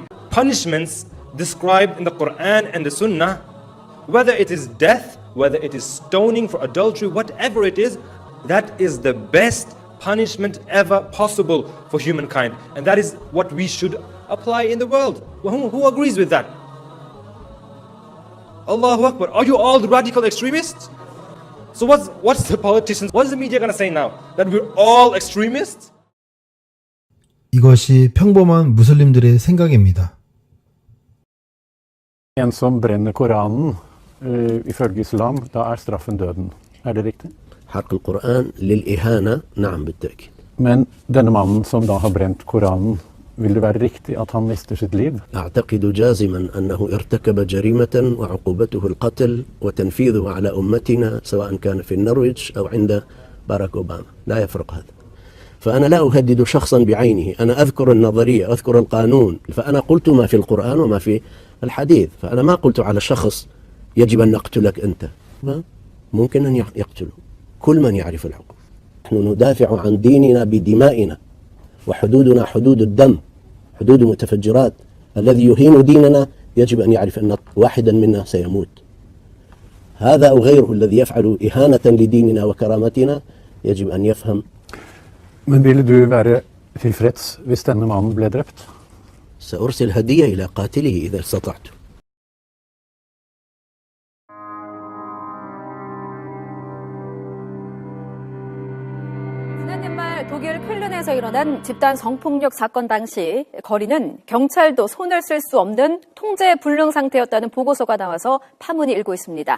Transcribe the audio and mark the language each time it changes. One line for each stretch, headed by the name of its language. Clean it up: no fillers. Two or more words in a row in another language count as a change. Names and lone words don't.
English: Punishments described in the Quran and the Sunnah, whether it is death, whether it is stoning for adultery, whatever it is, that is the best punishment ever possible for humankind. And that is what we should apply in the world. Who agrees with that?
Arabic: الله أكبر.
English: Are you all the radical extremists? So what's the politicians, what's the media going to say now? That we're all extremists?
Korean: 이것이 평범한 무슬림들의 생각입니다.
Norwegian: En som brenner Koranen, ifølge islam, da straffen døden. Det riktig?
Arabic: حرق القرآن للإهانة نعم بالتأكيد.
Norwegian: Men denne mannen som da har brent Koranen, vil det være riktig at han mister sitt liv?
Arabic: أعتقد جازما أنه ارتكب جريمة وعقوبته القتل وتنفيذه على أمتنا سواء كان في النرويج أو عند باراك أوباما. لا يفرق هذا. فأنا لا أهدد شخصا بعينه، أنا أذكر النظرية، أذكر القانون، فأنا قلت ما في القرآن وما في الحديث، فأنا ما قلت على شخص يجب أن نقتلك أنت، ممكن أن يقتله كل من يعرف الحقوق. نحن ندافع عن ديننا بدمائنا، وحدودنا حدود الدم، حدود متفجرات. الذي يهين ديننا يجب أن يعرف أن واحدا منا سيموت. هذا أو غيره الذي يفعل إهانة لديننا وكرامتنا يجب أن يفهم.
Norwegian: Men ville du være tilfreds hvis denne mannen ble drept?
Arabic: سأرسل هدية إلى قاتله إذا استطعت.
Korean: 지난 연말 독일 쾰른에서 일어난 집단 성폭력 사건 당시 거리는 경찰도 손을 쓸 수 없는 통제 불능 상태였다는 보고서가 나와서 파문이 일고 있습니다.